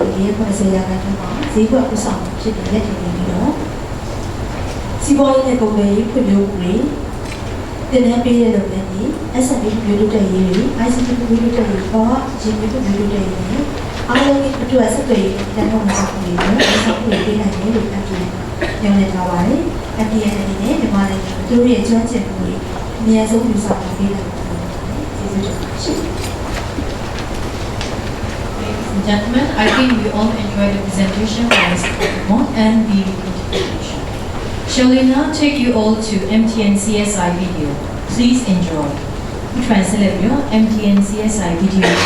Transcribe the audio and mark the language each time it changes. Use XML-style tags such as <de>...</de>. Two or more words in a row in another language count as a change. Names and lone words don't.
<my>တွေရဲ့80ရာခိုင်နှုန်းမှာဈေးကွက်ဥဆောင်ဖြစ်နေတဲ့တည်ပြီးတော့စီးပွားရေးနဲ့ကုန်သွယ်ရေးဖွံ့ဖြိုးမှုတွေတင်နန်းပေးတဲ့လုပ်ငန်းတွေ SME မျိုးတို့တဲ့ရေးတွေ ICT မျိုးတို့တဲ့ရေးပေါ်ရင်းမျိုးတို့တဲ့ရေးတွေအားလုံးရဲ့အတွက်ဆက်သွယ်ရေးတန်ဖိုးမှာပုံတွေနဲ့ဆက်သွယ်ပေးနိုင်တယ်လို့ MTN ညွှန်ကြားထားပါတယ်။ MTN အနေနဲ့မြန်မာနိုင်ငံသူတို့ရဲ့ကျွမ်းကျင်မှုတွေအများဆုံးယူဆောင်ပေးနိုင်တယ်ကျေးဇူးတင်ပါတယ်။</my> <en>Ladies and gentlemen, I think we all enjoyed the presentation by Mr. Pokémon and the interpretation. Shall we now take you all to MTN CSI video? Please enjoy. Translate MTN CSI video.</en>